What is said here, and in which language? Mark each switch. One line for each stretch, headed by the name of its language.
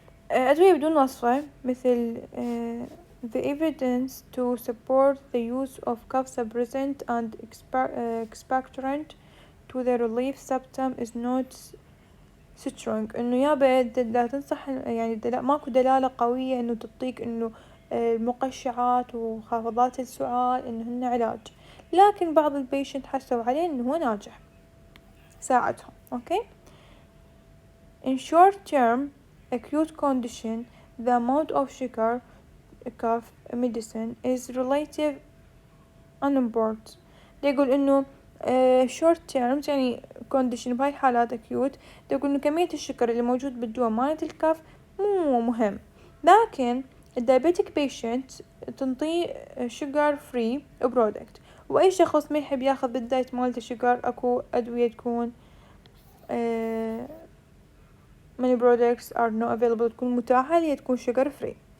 Arabic: أدوية بدون وصفة، مثل
English: the evidence to support the use of cough suppressant and expectorant to the relief symptom
Arabic: is not strong، انه يابا لا تنصح، يعني ماكو دلالة قوية انه تعطيك انه المقشعات وخافضات السعال انه هن علاج، لكن بعض البيشنت حسوا عليه انه هو ناجح، ساعدهم. اوكي.
English: in short term acute condition the amount of sugar cough medicine is relative unimportant.
Arabic: يقول انه short term يعني condition بهاي الحالات acute، يقول انه كمية الشكر اللي موجود بالدواء مالت الكف مو مهم، لكن الدايابيتك patient تنطيه sugar free product، واي شخص ما يحب ياخذ بالدايت مالته sugar، اكو ادوية تكون
English: many products are not available،
Arabic: تكون متاحة، اللي هي تكون sugar free.